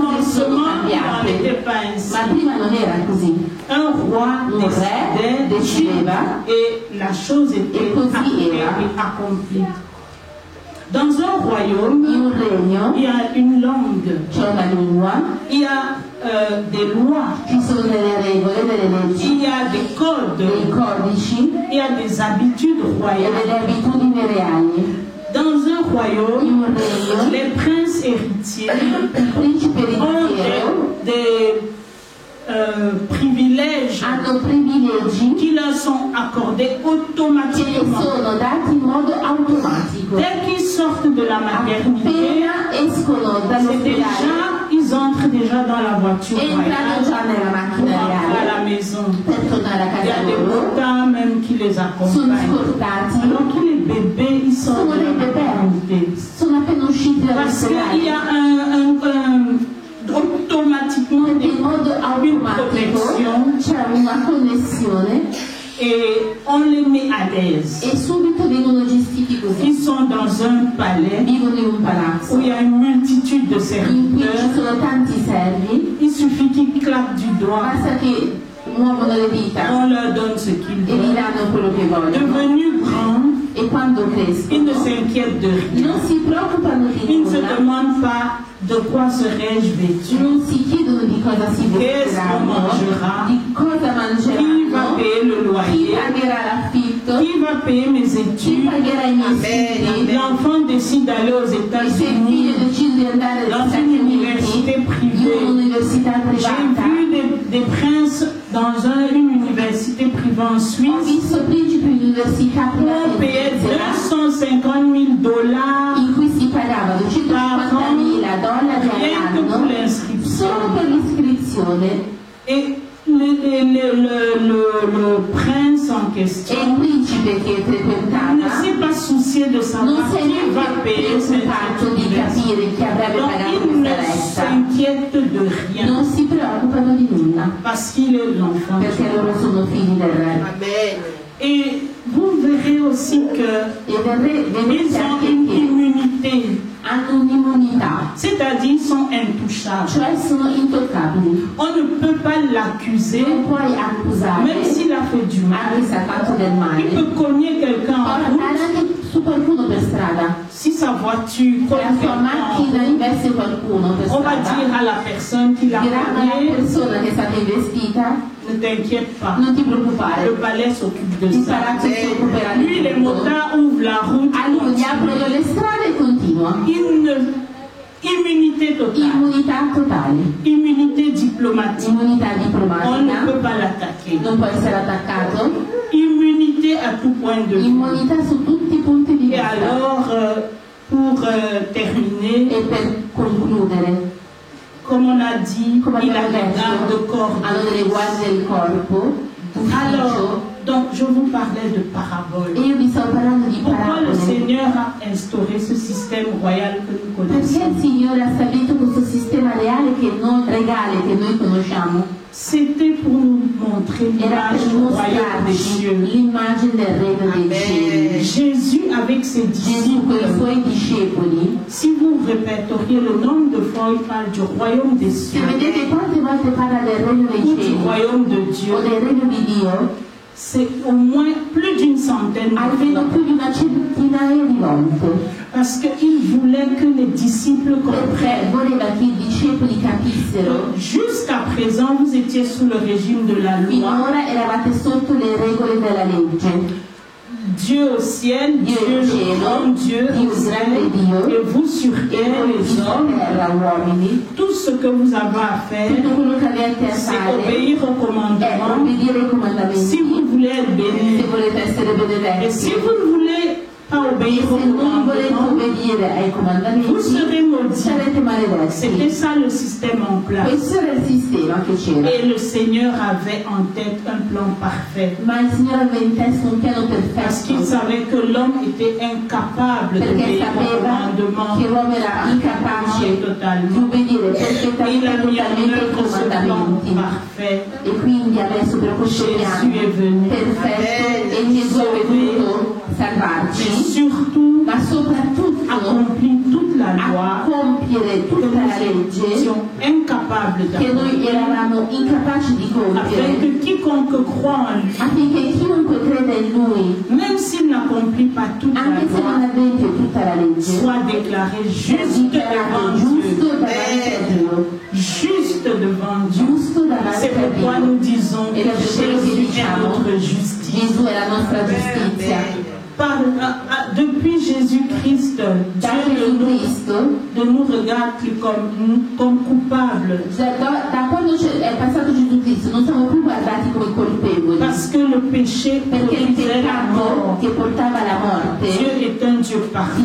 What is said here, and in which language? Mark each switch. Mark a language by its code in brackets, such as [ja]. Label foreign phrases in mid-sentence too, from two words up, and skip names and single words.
[fr] commencement, il n'en [it] cambiate, [fr] était pas ainsi. [it] ma prima non era così. [fr] Un roi [it] Un re decideva [fr] et la chose était [it] e così [fr] actée [it] era. [fr] et accomplie. Dans un royaume, [it] In un regno [fr] il y a une langue, [it] c'è una lingua, [fr] il y a des lois, [it] ci sono delle regole, delle leggi, [fr] il y a des codes, [it] dei codici [fr] il y a des habitudes [it] e [fr] royales. [it] delle abitudini reali. [fr] Dans un royaume, [it] In un regno [fr] les princes héritiers [it] il principe [fr] ont [it] ereditiero [fr] des privilèges [it] hanno privilegi [fr] qui leur sont accordés [it] che [fr] automatiquement. [it] sono dati in modo automatico. [fr] Dès qu'ils sortent de la maternité, [it] Appena escono [fr] c'est [it] dall'ospedale, [fr] déjà, ils entrent déjà dans la voiture [it] entrano [fr] royale [it] già nella [fr] pour [it] macchina [fr] rentrer à [it] reale [fr] la maison. [it] per tornare a [fr] Il y a [it] casa [fr] des [it] loro, [fr] moutons même qui les [it] sono [fr] accompagnent. [it] scortati, [fr] Alors que les bébés, ils sortent [it] sono [fr] de [it] dei [fr] la maternité. [it] bebè, sono appena usciti [fr] Parce qu'il y [it] dall'ospedale. [fr] a automatiquement [it] Perché in modo [fr] une [it] automatico [fr] protection [it] c'è una connessione [fr] et on les met à l'aise. [it] e subito vengono gestiti così. [fr] Ils sont dans un palais [it] Vivono in un palazzo [fr] où il y a une multitude de [it] in cui ci [fr] serviteurs. [it] sono tanti servi, [fr] Il suffit qu'ils claquent du doigt, [it] basta che muovono le dita [fr] on leur donne ce qu'ils [it] e gli [fr] veulent. [it] danno quello che vogliono. [fr] Devenus grands, [it] E quando [fr] ils [it] crescono [fr] ne s'inquiètent de rien. [it] non si preoccupano di [fr] Ils ne se [it] nulla, [fr] demandent pas de quoi serai-je vêtu, [it] non si chiedono di cosa si vestiranno, di cosa [fr] qui va [it] mangeranno, [fr] payer le [it] chi [fr] loyer, [it] pagherà l'affitto, [fr] qui va payer mes [it] chi [fr] études. [it] pagherà i miei studi. [fr] L'enfant décide d'aller aux [it] E se il [fr] États-Unis, [it] figlio decide di andare negli [fr] dans [it] Stati [fr] une [it] Uniti [fr] université [it] in [fr] privée. [it] un'università [fr] J'ai [it] privata, [fr] vu des princes dans une université privée en [it] ho [fr] Suisse [it] visto principi di università [fr] où on [it] private [fr] payait [it] in Svizzera [fr] $250,000 [it] in cui si pagavano $150.000 [fr] rien que pour [it] all'anno [fr] l'inscription. [it] solo per l'iscrizione. [fr] Et le prince en [it] E [fr] question [it] il principe che [fr] ne [it] frequentava [fr] s'est pas soucié de [it] non [fr] savoir [it] si è [fr] qui va [it] neanche [fr] payer cette [it] preoccupato di [fr] université. [it] capire chi avrebbe [fr] Donc [it] pagato [fr] il ne [it] questa retta. [fr] s'inquiète de rien [it] Non si preoccupano di nulla [fr] parce qu'il est l'enfant de [it] perché [fr] Dieu. [it] loro sono figli del re. [fr] Et vous verrez aussi que [it] E vedrete [fr] ils ont [it] anche [fr] une [it] che [fr] immunité, [it] hanno un'immunità, [fr] c'est-à-dire ils sont intouchables. [it] cioè sono intoccabili. [fr] On ne peut pas l'accuser, [it] Non puoi [fr] même [it] accusare, [fr] s'il a fait du mal. [it] anche se ha fatto del [fr] Il [it] male. [fr] peut cogner quelqu'un [it] Può [fr] en [it] andare [fr] route [it] anche su qualcuno per strada. [fr] si sa voiture [it] Se la [fr] cogne [it] sua [fr] quelqu'un en [it] macchina [fr] route. [it] investe qualcuno per [fr] On va dire [it] strada, [fr] à la personne qui l'a [it] dirà alla [fr] cogné, [it] persona che è stata investita: [fr] ne t'inquiète pas, [it] non ti [fr] le [it] preoccupare, [fr] palais s'occupe de [it] il [fr] ça. [it] palazzo si occuperà di [fr] Lui, les [it] tutto. [fr] motards ouvrent la route. [it] A lui gli aprono le strade e continua. [fr] Immunité totale, [it] Immunità totale, [fr] immunité diplomatique. [it] immunità [fr] On ne [it] diplomatica, [fr] peut pas l'attaquer. [it] non può essere attaccato, [fr] Immunité à tout point de vue. [it] immunità su tutti i punti di [fr] Et [it] vista. [fr] alors, pour terminer, [it] E per concludere, [fr] comme on a dit, [it] come [fr] il a [it] abbiamo [fr] les gardes [it] detto, [fr] corps. [it] hanno delle guardie del corpo, [fr] Alors, [it] ufficio, [fr] donc je vous parlais de paraboles. [it] e io vi sto parlando di [fr] Pourquoi le [it] parabole. [fr] Seigneur a instauré ce système royal que nous [it] Perché [fr] connaissons? [it] il Signore ha stabilito questo sistema reale regale che noi conosciamo? [fr] C'était pour nous montrer [it] Era [fr] l'image [it] per [fr] du royaume des [it] mostrarci [fr] cieux. [it] l'immagine del regno dei cieli. [fr] Jésus avec ses [it] Gesù con i [fr] disciples, [it] suoi discepoli, [fr] si vous répéteriez le nombre de fois il parle du royaume des [it] se [fr] cieux [it] vedete quante volte parla del regno dei [fr] ou du [it] cieli [fr] royaume de Dieu, [it] o del regno di Dio, [fr] c'est au moins plus d'une centaine de [it] almeno [fr] fois. [it] più di una centinaia di volte, [fr] Parce qu'il voulait que les disciples [it] perché [fr] comprennent. [it] voleva che i discepoli capissero. [fr] Jusqu'à présent, vous étiez sous le régime de la loi. [it] Finora eravate sotto le regole della legge. [fr] Dieu au ciel, [it] Dio [fr] Dieu [it] in [fr] le [it] cielo, [fr] grand Dieu [it] Dio [fr] au [it] il [fr] ciel, [it] grande Dio, [fr] et vous sur [it] e [fr] terre, [it] voi [fr] les [it] sulla [fr] hommes. [it] terra, uomini. [fr] Tout ce que vous avez à faire, [it] Tutto quello che avete a [fr] c'est [it] fare [fr] obéir au [it] è [fr] commandement. [it] obbedire ai [fr] Si [it] comandamenti. [fr] vous voulez être béni, [it] Se volete essere [fr] et si [it] benedetti, [fr] vous ne voulez pas [it] e [fr] obéir au [it] se non volete [fr] commandement, [it] obbedire ai [fr] vous [it] comandamenti, [fr] serez maudits. [it] sarete [fr] C'était [it] maledetti. [fr] ça le système en place. [it] Questo era il sistema che c'era. [fr] Et le Seigneur avait en tête un plan parfait. [it] Ma il Signore aveva in testa un piano [fr] Parce qu'il [it] perfetto, [fr] savait que l'homme était incapable [it] perché [fr] d'obéir au [it] sapeva [fr] commandement [it] che l'uomo era incapace [fr] et [it] di [fr] totalement. [it] obbedire [fr] Et il perfettamente a mis en [it] totalmente ai [fr] œuvre ce plan [it] comandamenti. [fr] parfait. [it] E quindi adesso per questo Gesù piano è venuto. perfetto e Gesù è venuto salvarci, [fr] Mais surtout, [it] ma soprattutto [fr] accomplit toute la [it] a [fr] loi [it] compiere [fr] que [it] tutta la [fr] nous [it] legge [fr] étions incapables [it] che noi [fr] d'accomplir, [it] eravamo incapaci di [fr] afin [it] compiere, [fr] que quiconque croit en lui, [it] affinché chiunque creda in Lui, [fr] même s'il n'accomplit pas toute la [it] anche se non [fr] loi, [it] adempie tutta la legge, [fr] soit déclaré [it] sia [fr] juste [it] dichiarato [fr] devant [it] giusto [fr] Dieu. [it] davanti a Dio, [fr] Juste devant Dieu. [it] giusto davanti [fr] C'est [it] a [fr] pourquoi [it] Dio. [fr] nous disons Et que là, c'est [it] quello che [fr] Jésus est [it] diciamo. [fr] notre justice. [it] Gesù è la nostra giustizia. [fr] Depuis Jésus-Christ, [it] Da [fr] Dieu [it] Gesù Cristo, [fr] ne nous regarde plus comme coupables. [it] da quando è passato Gesù Cristo, non siamo più guardati come colpevoli, [fr] Parce que le péché [it] perché il [fr] produisait la [it] peccato [fr] mort. [it] che portava alla morte, [fr] Dieu est un Dieu parfait.